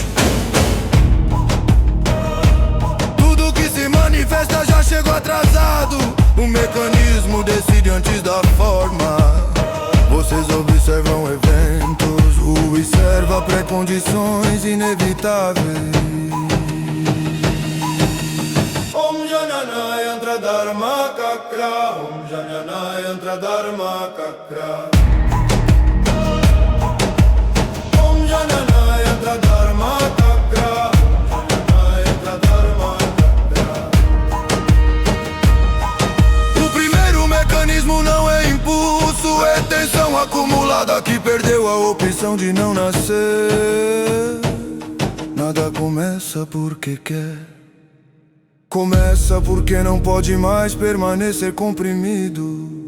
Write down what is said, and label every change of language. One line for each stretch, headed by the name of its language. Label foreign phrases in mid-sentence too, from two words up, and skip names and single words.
Portuguese: Tudo que se manifesta já chegou atrasado. O mecanismo decide antes da forma. Vocês observam eventos, o observa pré-condições inevitáveis.
Sanskrit: ॐ जनन यन्त्र धर्म कक्र, ॐ जनन यन्त्र धर्म कक्र. ॐ जनन यन्त्र धर्म कक्र, ॐ जनन यन्त्र धर्म कक्र.
Portuguese: O primeiro mecanismo não é impulso, é tensão acumulada que perdeu a opção de não nascer. Nada começa porque quer, começa porque não pode mais permanecer comprimido.